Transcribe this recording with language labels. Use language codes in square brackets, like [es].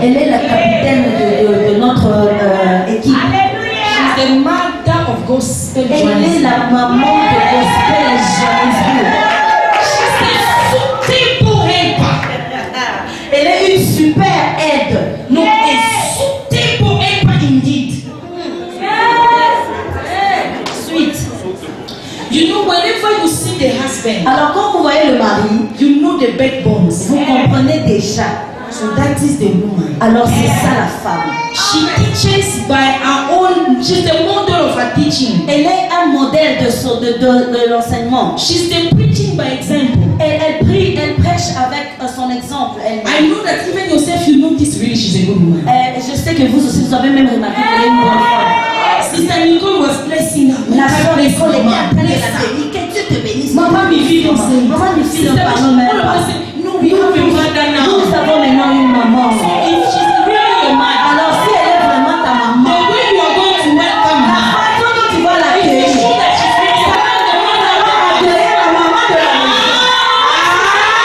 [fr] Elle est la capitaine de notre équipe. [en] She's the mother of gospel. [fr] Elle est la maman de gospel Johannesburg. [en] She's a super helper. [fr] Elle est une super aide. [en] No, a super helper indeed. Sweet. You know, whenever you see the husband, [fr] Alors quand vous voyez le mari, [en] you know the backbones. [fr] vous comprenez déjà. [en] So that is the woman. [fr] Alors c'est ça la femme. [en] She teaches by her own. She's the model of her teaching. [fr] Elle est un modèle de l'enseignement. [en] She's the preaching by example. [fr] Elle prêche avec son exemple. [en] I know that even yourself, you know this really she's a good woman. [fr] Je sais que vous aussi, vous avez même remarqué qu'elle est une bonne femme. [en] Sister Nicole was blessing her. [fr] La sœur Nicole est en train de la bénir. Que Dieu te bénisse. Maman me file ensemble. Maman me file ensemble. [en] No, we have a mother now. [fr] Nous avons maintenant une maman. [en] So if she's really your mother, [fr] Alors si elle est vraiment ta maman, [en] the way you are going to welcome her, [fr] la façon dont tu vas l'accueillir, [en] you show that she's really your mother. [fr] accueillir la maman de la maison.